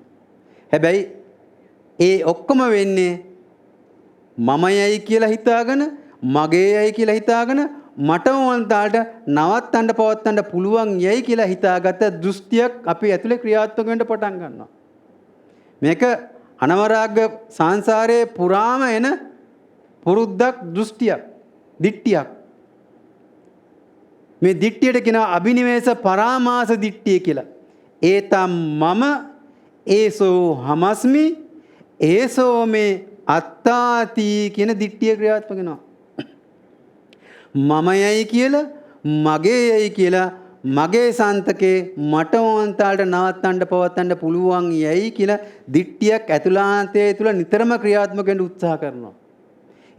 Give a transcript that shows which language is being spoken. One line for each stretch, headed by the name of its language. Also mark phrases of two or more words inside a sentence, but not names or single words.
Sinhala: හැබැයි ඒ ඔක්කොම වෙන්නේ මමයයි කියලා හිතාගෙන, මගේයයි කියලා හිතාගෙන, මට ඕන තාලට නවත්තන්න පවත්තන්න පුළුවන් යයි කියලා හිතාගත්ත දෘෂ්ටියක් අපි ඇතුලේ ක්‍රියාත්මක වෙන්න පටන් ගන්නවා. මේක අනවරාග සංසාරයේ පුරාම එන පුරුද්දක්, දෘෂ්ටියක්, දිට්ඨියක්. මේ දිට්ඨියට කියනවා අබිනිවේෂ පරාමාස දිට්ඨිය කියලා.
Pali: ඒතම් මම ඒසෝ හමස්මි ඒසෝ මේ අත්තාති
Sinhala: කියන දිට්ඨිය ක්‍රියාත්මක වෙනවා. මමයයි කියලා, මගේයයි කියලා, මගේ සන්තකේ මට ඕන තාලට නවත්තන්න පවත්තන්න පුළුවන් යයි කියලා දිට්ඨියක් ඇතුළාන්තයේ තුල නිතරම ක්‍රියාත්මක වෙන්න උත්සාහ කරනවා.